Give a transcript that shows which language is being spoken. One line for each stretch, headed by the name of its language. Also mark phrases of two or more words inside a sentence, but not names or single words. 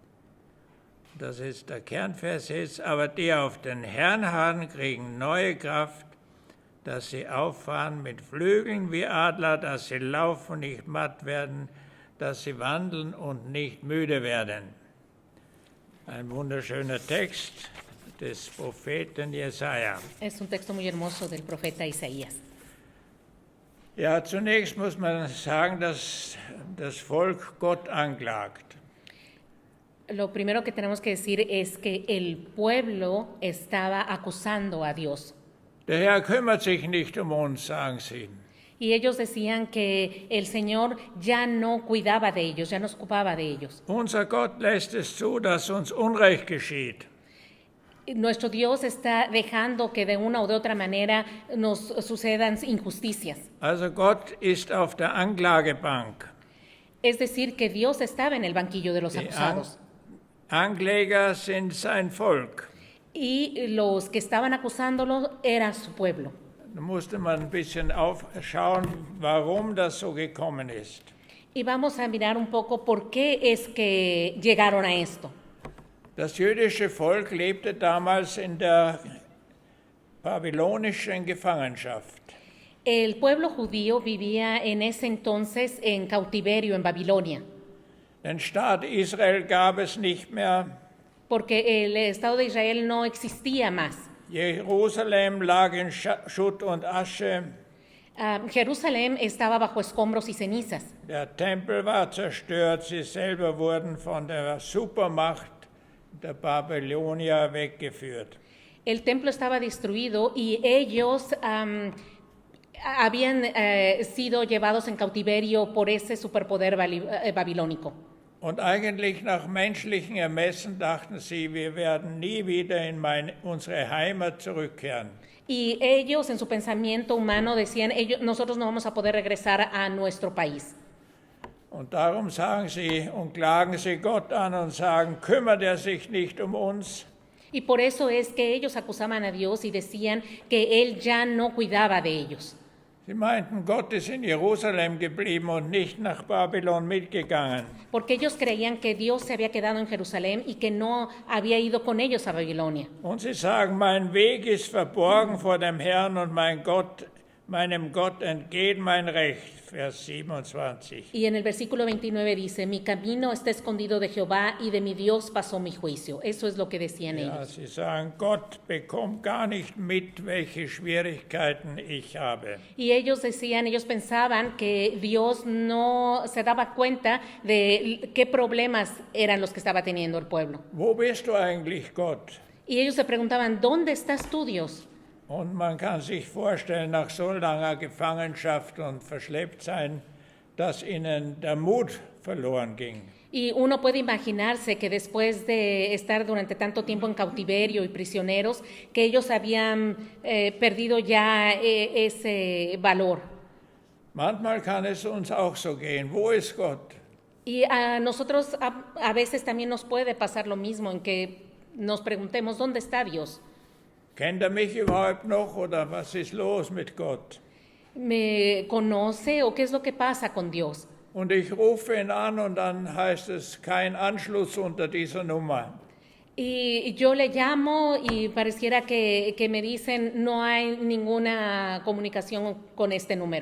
German: Das ist der Kernvers jetzt, aber die auf den Herrn harren, kriegen neue Kraft, dass sie auffahren mit Flügeln wie Adler, dass sie laufen und nicht matt werden, dass sie wandeln und nicht müde werden. Ein wunderschöner Text des Propheten Jesaja.
Spanish: Es un texto muy hermoso del profeta Isaías.
German: Ja, zunächst muss man sagen, dass das Volk Gott anklagt.
Spanish: Lo primero que tenemos que decir es que el pueblo estaba acusando a Dios.
German: Der Herr kümmert sich nicht um uns, sagen sie.
Spanish: Y ellos decían que el Señor ya no cuidaba de ellos, ya no se ocupaba de ellos.
German: Unser Gott lässt es zu, dass uns Unrecht geschieht.
Spanish: Nuestro Dios está dejando que de una o de otra manera nos sucedan injusticias.
German: Also Gott ist auf der Anklagebank.
Spanish: Es decir, que Dios estaba en el banquillo de los acusados.
German: Ankläger sind sein Volk.
Spanish: Y los que estaban acusándolo era su pueblo.
German: Da musste man ein bisschen aufschauen, warum das so gekommen ist.
Spanish: Y vamos a mirar un poco por qué es que llegaron a esto.
German: Das jüdische Volk lebte damals in der babylonischen Gefangenschaft.
Spanish: El pueblo judío vivía en ese entonces en cautiverio en Babilonia.
German: Den Staat Israel gab es nicht mehr.
Spanish: Porque el Estado de Israel no existía más.
German: Jerusalem lag in Schutt und Asche.
Spanish: Jerusalén estaba bajo escombros y cenizas.
German: Der Tempel war zerstört, sie selber wurden von der Supermacht der Babylonier weggeführt.
Spanish: El templo estaba destruido y ellos habían sido llevados en cautiverio por ese superpoder babilónico.
German: Und eigentlich nach menschlichen Ermessen dachten sie, wir werden nie wieder in unsere Heimat zurückkehren.
Spanish: Y ellos en su pensamiento humano decían, nosotros no vamos a poder regresar a nuestro país.
German: Und darum sagen sie und klagen sie Gott an und sagen, kümmert sich nicht um uns?
Spanish: Y por eso es que ellos acusaban a Dios y decían que Él ya no cuidaba de ellos.
German: Sie meinten, Gott ist in Jerusalem geblieben und nicht nach Babylon mitgegangen.
Spanish: Porque ellos creían que Dios se había quedado en Jerusalén y que no había ido con ellos a Babilonia.
German: Und sie sagen, mein Weg ist verborgen vor dem Herrn und meinem Gott entgeht mein Recht. Vers 27.
Spanish: Y en el versículo 29 dice, mi camino está escondido de Jehová y de mi Dios pasó mi juicio. Eso es lo que decían ellos.
German: Sie sagen, Gott bekommt gar nicht mit, welche Schwierigkeiten ich habe.
Spanish: Y ellos pensaban que Dios no se daba cuenta de qué problemas eran los que estaba teniendo el pueblo.
German: Wo bist du eigentlich, Gott?
Spanish: Y ellos se preguntaban, ¿dónde estás tú, Dios?
German: Und man kann sich vorstellen, nach so langer Gefangenschaft und Verschlepptsein, dass ihnen der Mut verloren ging.
Spanish: Y uno puede imaginarse que después de estar durante tanto tiempo en cautiverio y prisioneros, que ellos habían perdido ya ese valor.
German: Manchmal kann es uns auch so gehen. Wo ist Gott?
Spanish: Y a nosotros a veces también nos puede pasar lo mismo, en que nos preguntemos, ¿dónde está Dios?
German: Kennt mich überhaupt noch oder was ist los mit Gott?
Spanish: ¿Me conoce o qué es lo que pasa con Dios?
German: Und ich rufe ihn an und dann heißt es kein Anschluss unter dieser Nummer.
Spanish: Y yo le llamo y pareciera que me dicen no hay ninguna comunicación con este número.